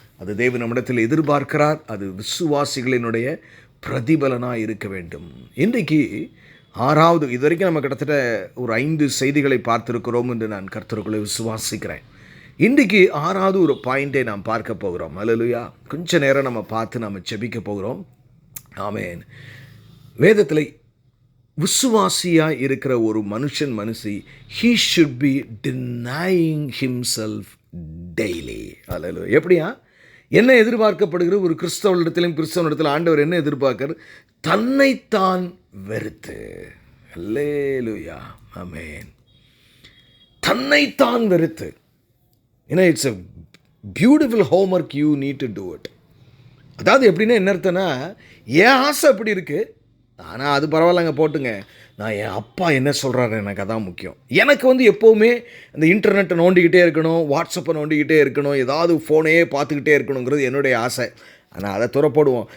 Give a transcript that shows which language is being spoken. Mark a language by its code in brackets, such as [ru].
[ta] அது தேவன் நம்மிடத்தில் எதிர்பார்க்கிறார். அது விசுவாசிகளினுடைய பிரதிபலனாக இருக்க வேண்டும். இன்றைக்கு 6வது, இது வரைக்கும் நம்ம கிட்டத்தட்ட ஒரு 5 செய்திகளை பார்த்துருக்கிறோம் என்று நான் கர்த்தருக்குள்ளே விசுவாசிக்கிறேன். இன்றைக்கு 6வது ஒரு பாயிண்டை நாம் பார்க்க போகிறோம். ஹல்லேலூயா. கொஞ்ச நேரம் நம்ம பார்த்து நம்ம ஜெபிக்க போகிறோம். ஆமென். வேதத்தில் விசுவாசியாக இருக்கிற ஒரு மனுஷி, [en] he should be denying himself daily. [ta] ஹல்லேலூயா. எப்படியா? என்ன எதிர்பார்க்கப்படுகிற ஒரு கிறிஸ்தவனிடத்தில் ஆண்டவர் என்ன எதிர்பார்க்கிறார்? தன்னைத்தான் வெறுத்து. ஹல்லேலூயா. ஆமென். தன்னைத்தான் வெறுத்து. [en] It's a beautiful homework, you need to do it. [ta] அதாவது எப்படின்னா என்ன அர்த்தம்னா, என் ஆசை எப்படி இருக்குது, ஆனால் அது பரவாயில்லங்க போட்டுங்க, நான் என் அப்பா என்ன சொல்கிறாரு எனக்கு அதான் முக்கியம். எனக்கு எப்போவுமே இந்த இன்டர்நெட்டை நோண்டிக்கிட்டே இருக்கணும், வாட்ஸ்அப்பை நோண்டிக்கிட்டே இருக்கணும், ஏதாவது ஃபோனையே பார்த்துக்கிட்டே இருக்கணுங்கிறது என்னுடைய ஆசை. ஆனால் அதை துறப்படுவோம்.